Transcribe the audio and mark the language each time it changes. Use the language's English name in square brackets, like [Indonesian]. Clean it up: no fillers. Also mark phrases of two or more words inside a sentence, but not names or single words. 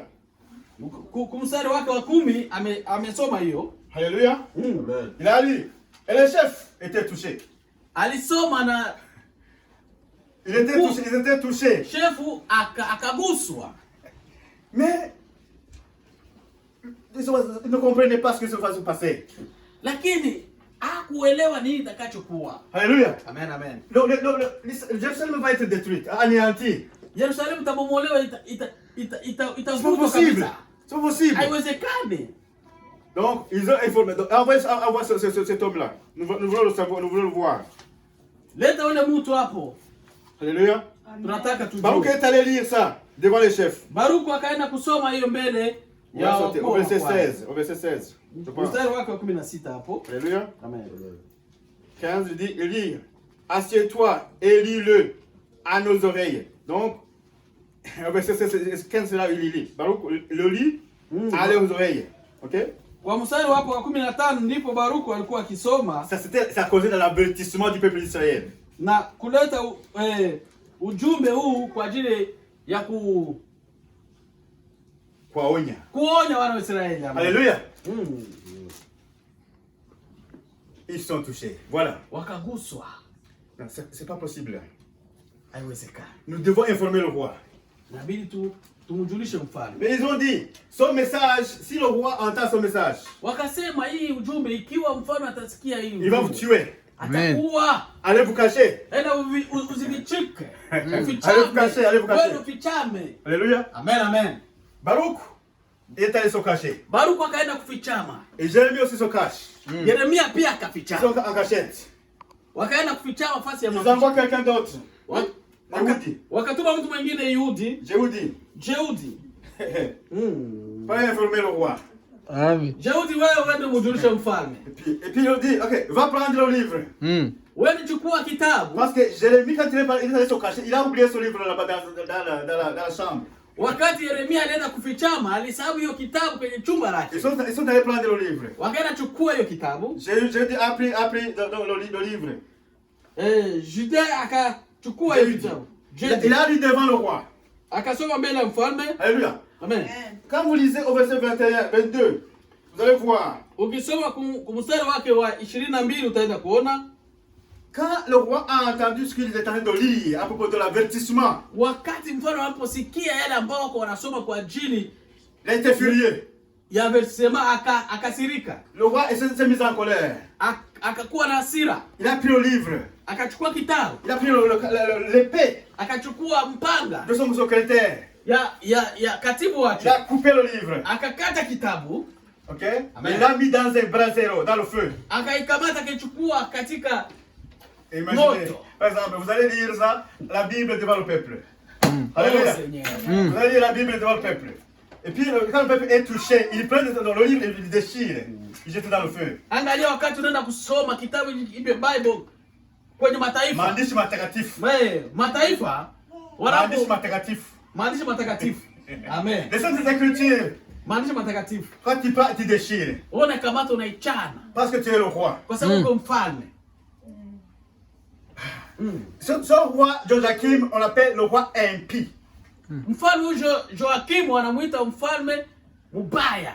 [Swahili] Kumstari wake wa 10 amesoma hiyo. [French] Alléluia. Amen. Il a lu. Et les chefs étaient touchés. [Swahili] Alisoma na [French] ils étaient touchés. [Swahili] Chefu akaguswa. [French] Mais ils ne comprenaient pas ce qui se va se passer. [Swahili] Lakini hakuelewa nini itakachokuwa. [French] Alléluia. Amen, amen. Jérusalem va être détruite, anéantie. [Swahili] Yerusalemu tabomolewa itavurugwa kabisa. [French] C'est possible. [Swahili] Haiwezekani. [French] Donc, ils ont informé. Envoie cet homme-là. Nous voulons le savoir, nous voulons le voir. [Swahili] Leta ule mtu hapo. Alléluia. Tunataka tujue. [French] Baruch est allé lire ça devant les chefs. [Swahili] Baruku akaenda kusoma hiyo mbele ya [French] au verset 16. Au verset 16. [Swahili] Mstari wake wa 16 hapo. Alléluia. Amen. [French] 15 il dit, lis. Assieds-toi et lis-le à nos oreilles. Donc, au verset 15 là, il lit. Baruch le lit à leurs oreilles. OK? [Swahili] Kwa mstari wake wa 15 ndipo Baruku alikuwa akisoma. [French] Ça causait de l'avertissement du peuple d'Israël. [Swahili] Na kuleta ujumbe huu kwa ajili ya kuonya wana wa Israeli. [French] Alléluia. Ils sont touchés. Voilà. [Swahili] Wakaguswa. [French] C'est pas possible. [Swahili] Haiwezekani. [French] Nous devons informer le roi. [Swahili] Inabidi tumjulishe mfalme. [French] Mais ils ont dit, son message, si le roi entend son message, [Swahili] wakasema hii ujumbe ikiwa mfalme atasikia hii, [French] il va vous tuer. [Swahili] Atakuwa. [French] Allez vous cacher. [Swahili] Enda uzivichike. [French] Allez vous cacher, allez vous cacher. [Swahili] Wewe ufichame. Alléluia. Amen, amen. [French] Baruch est allé se cacher. [Swahili] Baruku akaenda kufichama. [French] Et Jérémie aussi se cache. [Swahili] Yeremia pia [French] Ils [Swahili] akafichama. [French] sont en cachette. [Swahili] Wakaenda kufichama nafasi ya [French] Ils envoient quelqu'un d'autre. [Swahili] Wakatuma mtu mwingine Yehudi. Jehudi. [French] Pas informer le roi. [Swahili] Jehudi wewe uende mjulishe mfalme. [French] Et puis il dit, OK, va prendre le livre. [Swahili] wewe chukua kitabu. [French] Parce que Jérémie, quand il est allé se cacher, il a oublié son livre là-bas dans la chambre. [Swahili] Wakati Yeremia alienda kufichama, alisahau hiyo kitabu kwenye chumba lake. [French] Ils sont allés prendre le livre. [Swahili] Wakaenda chukua hiyo kitabu. [French] J'ai dit appris le livre. [Swahili] Juda akachukua hiyo kitabu. [French] Il a lu devant le roi. [Swahili] Akasoma mbele ya mfalme. Alléluia. Amen. [French] Quand vous lisez au verset 21, 22, vous allez voir. [Swahili] Ukisoma kumstari wake wa 22 utaenda kuona. [French] Quand le roi a entendu ce qu'il était en train de lire à propos de l'avertissement, [Swahili] wakati mfalme aliposikia yale ambao wako wanasoma kwa ajili [French] il a été furieux. [Swahili] Ya avertissement akasirika. [French] Le roi s'est mis en colère. [Swahili] Akakuwa na hasira. [French] Il a pris le livre. [Swahili] Akachukua kitabu. [French] Il a pris l'épée. [Swahili] Akachukua mpanga. [French] De son secrétaire. [Swahili] Ya katibu wake. [French] Il a coupé le livre. [Swahili] Akakata kitabu. OK? [French] Il l'a mis dans un brasero, dans le feu. [Swahili] Akaikamata akachukua katika [French] imaginez. Par exemple, vous allez lire ça, la Bible devant le peuple. Alléluia. Vous allez lire la Bible devant le peuple. Et puis quand le peuple est touché, il prend le livre et il déchire. Il jette dans le feu. [Swahili] Angalia wakati unaenda kusoma kitabu ile Bible kwenye mataifa. Maandishi matakatifu. Mataifa maandishi matakatifu. Maandishi matakatifu. Amen. [French] Les saintes écritures. [Swahili] Maandishi matakatifu. [French] Quand tu pars, tu déchires. [Swahili] Unakamata unaichana. [French] Parce que tu es le roi. [Swahili] Kwa sababu uko mfalme. [French] Ce roi Joachim, on l'appelle le roi impie. [Swahili] Mfalme Joachim wanamuita mfalme mbaya.